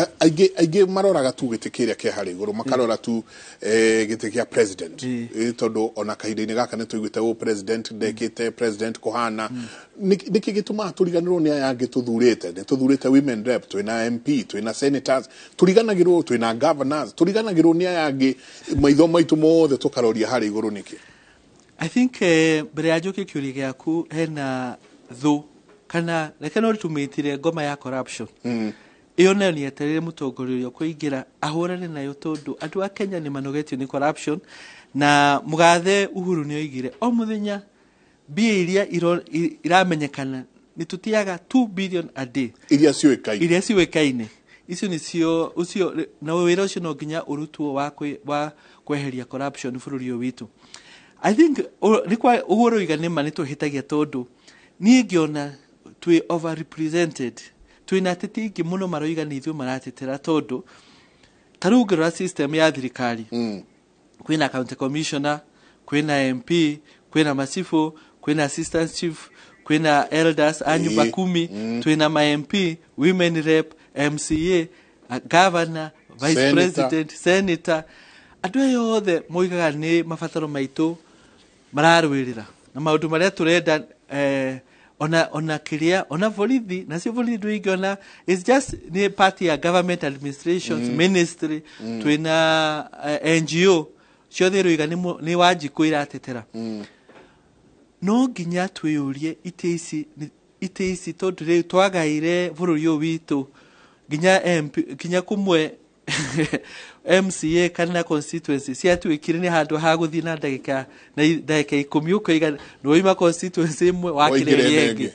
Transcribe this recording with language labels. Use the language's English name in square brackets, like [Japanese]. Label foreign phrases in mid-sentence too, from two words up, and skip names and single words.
[Kikuyu] aige maroraga tu gite kiria kia hari iguru, makarora tu gite kia president tondu ona kahinda-ini gaka ni tuiguite o president ndekite president kuhana niki gituma turiganirwo ni aya ngituthurite ni tuthurite [English] women rep, [Kikuyu] twina MP, twina senators, turiganagirwo twina governors, turiganagirwo ni aya ngi maitho maitu mothe tukaroria hari iguru niki. [English] I think [Kikuyu] mbere ya njoke kiuria giaku hena thu kana reke no tumitire ngoma ya corruption. Iyo nayo ni eterere mutongoria kuingira ahurane nayo tondu andu a Kenya ni manogetio ni corruption, na mugathe Uhuru ni oigire o muthenya mbia iria iramenyekana ni tutiaga [English] 2 billion a day [Kikuyu] iria ciuikaine icio ni cio ucio na wira ucio no nginya urutwo wa kweheria corruption bururi witu. [English] I think [Kikuyu] nikwa Uhuru iganema ni tuhitagia tondu ni ngiona twi overrepresented, twina teti ingi muno maroiga ni ithu maratetera tondu tarugura system ya thirikari. Kwina [English] county commissioner, [Kikuyu] kwina MP, kwina machifu, kwina [English] assistant chief, [Kikuyu] kwina elders anyumba 10, twina ma MP, [English] women rep, MCA, governor, vice president, senator. [Kikuyu] Andu yothe moigaga ni mabataro maitu mararwirira na maundu maria turenda ona kiria ona borithi na cio borithi ndwingiona [English] is just [Kikuyu] ni part ya [English] government administrations ministry [Kikuyu] twina NGO ciothe ruiga ni Wanjiku iratetera. No nginya twiyurie ite ici tondu riu twagaire bururi uyu witu nginya kumwe MCA kana constituency ciatuikire ni handu ha guthi na ndagika 10 ukoiga no ima constituency imwe wakirerie ingi.